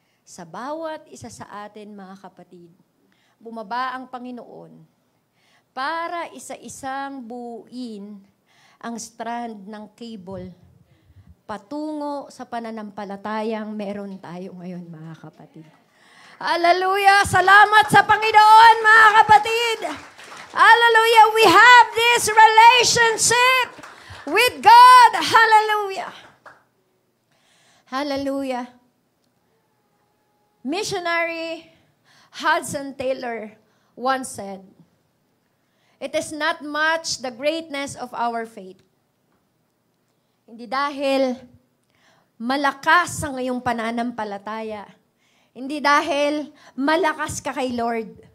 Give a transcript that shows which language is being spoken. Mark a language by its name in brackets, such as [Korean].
[Filipino] Sa bawat isa sa atin, mga kapatid, bumaba ang Panginoon para isa-isang buuin ang strand ng cable patungo sa pananampalatayang meron tayo ngayon, mga kapatid. Hallelujah! Salamat sa Panginoon, mga kapatid! Hallelujah! [English] We have this relationship with God. Hallelujah! Hallelujah! Missionary Hudson Taylor once said, "It is not much the greatness of our faith. [Filipino] Hindi dahil malakas ang iyong pananampalataya. Hindi dahil malakas ka kay Lord.